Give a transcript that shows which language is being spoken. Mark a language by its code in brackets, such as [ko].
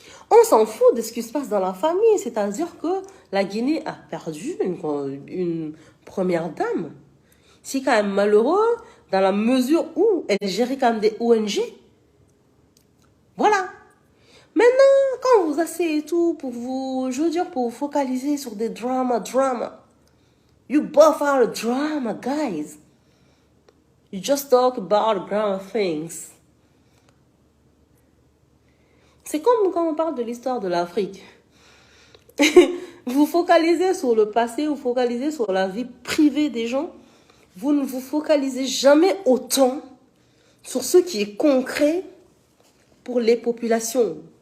[fr] On s'en fout de ce qui se passe dans la famille. C'est-à-dire que la Guinée a perdu une première dame. C'est quand même malheureux dans la mesure où elle gérait quand même des ONG. Voilà. Maintenant, quand vous asseyez et tout, pour vous, je veux dire, pour vous focaliser sur des drama. [en] You both are a drama, guys. You just talk about drama things. [fr] C'est comme quand on parle de l'histoire de l'Afrique. Vous focalisez sur le passé, vous focalisez sur la vie privée des gens. Vous ne vous focalisez jamais autant sur ce qui est concret pour les populations.